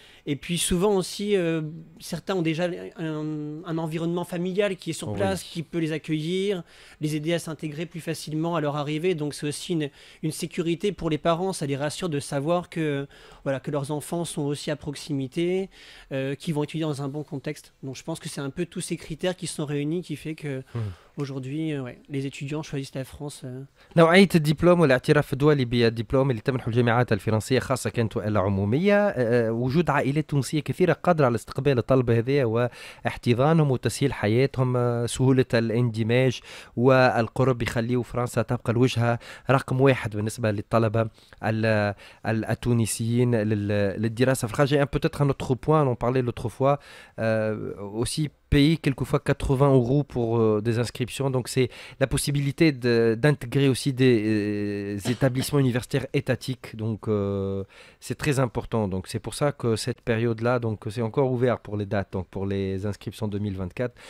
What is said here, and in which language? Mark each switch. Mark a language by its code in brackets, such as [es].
[fr] Et puis souvent aussi, certains ont déjà un environnement familial qui est sur place, qui peut les accueillir, les aider à s'intégrer plus facilement à leur arrivée. Donc c'est aussi une sécurité pour les parents, ça les rassure de savoir que leurs enfants sont aussi à proximité, qu'ils vont étudier dans un bon contexte. Donc je pense que c'est un peu tous ces critères qui sont réunis qui fait que aujourd'hui les étudiants choisissent la France. [ar] نوعية الدبلوم والاعتراف الدولي بالدبلوم اللي تمنحه الجامعات الفرنسية خاصة كانت وإلا عمومية، وجود عائلات تونسية كثيرة قادرة على استقبال الطلبة هذيا واحتضانهم وتسهيل حياتهم، سهولة الاندماج والقرب يخليوا فرنسا تبقى الوجهة رقم 1 بالنسبة للطلبة التونسيين للدراسة في الخارج. [fr] Peut-être un autre point, on en parlait l'autre fois, aussi payer quelquefois 80 € pour des inscriptions. Donc c'est la possibilité d'intégrer aussi des établissements universitaires étatiques. Donc c'est très important. Donc c'est pour ça que cette période-là, donc c'est encore ouvert pour les dates, donc pour les inscriptions 2024.